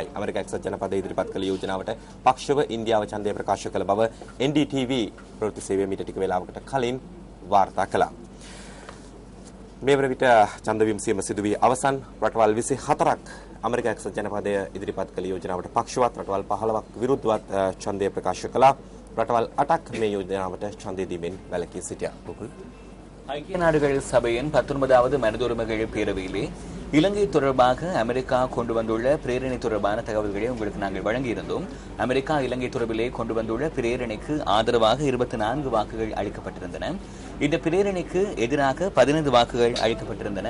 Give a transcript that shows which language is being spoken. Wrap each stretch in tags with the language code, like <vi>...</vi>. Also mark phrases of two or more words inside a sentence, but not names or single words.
<si>ඇමරිකා එක්සත් ජනපදයේ ඉදිරිපත් කළ යෝජනාවට පක්ෂව ඉන්දියාව ඡන්දය ප්‍රකාශ කළ බව NDTV ප්‍රවෘත්ති සේවය මීට ටික වේලාවකට කලින් වාර්තා කළා. මේ වන විට ඡන්ද විමසීම සිදු වී අවසන්. රටවල් 24ක් ඇමරිකා එක්සත් ජනපදයේ ඉදිරිපත් කළ යෝජනාවට පක්ෂවත්, රටවල් 15ක් විරුද්ධවත් ඡන්දය ප්‍රකාශ කළා. රටවල් 8ක් මේ යෝජනාවට ඡන්දය දීමෙන් වැළකී සිටියා.</si> <ta>ஐக்கிய நாடுகள் சபையின் 19வது மனிதுரிமைகள் பேரவையிலே இலங்கை தொடர்பாக அமெரிக்கா கொண்டு வந்துள்ள பிரேரணை தொடர்பான தகவல்களை உங்களுக்கு நாங்கள் வழங்கியிருந்தோம். அமெரிக்கா இலங்கை தொடர்பிலே கொண்டு வந்துள்ள பிரேரணைக்கு ஆதரவாக 24 வாக்குகள் அளிக்கப்பட்டிருந்தன. இந்த பிரேரணைக்கு எதிராக 15 வாக்குகள் அளிக்கப்பட்டிருந்தன.</ta>